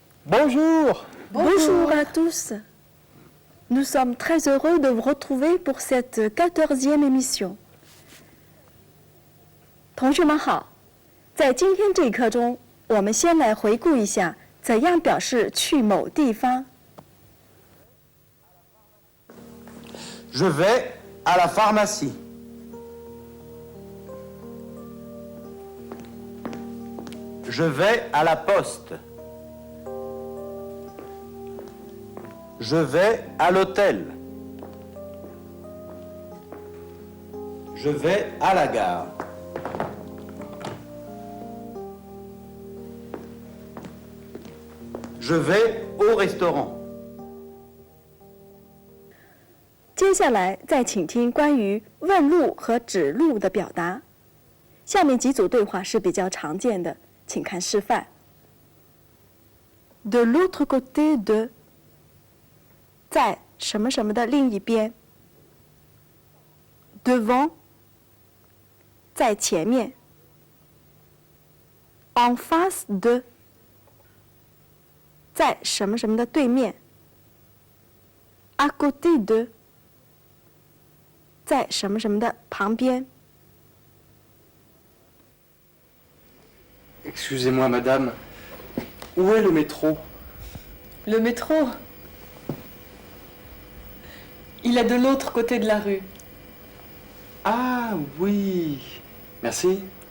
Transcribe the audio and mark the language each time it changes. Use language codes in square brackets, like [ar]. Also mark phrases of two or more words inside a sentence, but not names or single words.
[fr] Bonjour. Bonjour à tous. Nous sommes très heureux de vous retrouver pour cette 14e émission. [zh] 同学们好，在今天这一课中，我们先来回顾一下怎样表示去某地方。 [fr] Je vais à la pharmacie. Je vais à la poste. Je vais à l'hôtel. Je vais à la gare. Je vais au restaurant. [zh] 接下来再请听关于问路和指路的表达。下面几组对话是比较常见的，请看示范。 [fr] De l'autre côté de， [zh] 在什么什么的另一边。Devant， 在前面。 [fr] En face de， [zh] 在什么什么的对面。 [fr] À côté de， [zh] 在什么什么的旁边。 [fr] Excusez-moi, madame. Où est le métro? Le métro, il est de l'autre côté de la rue. Ah oui. Merci.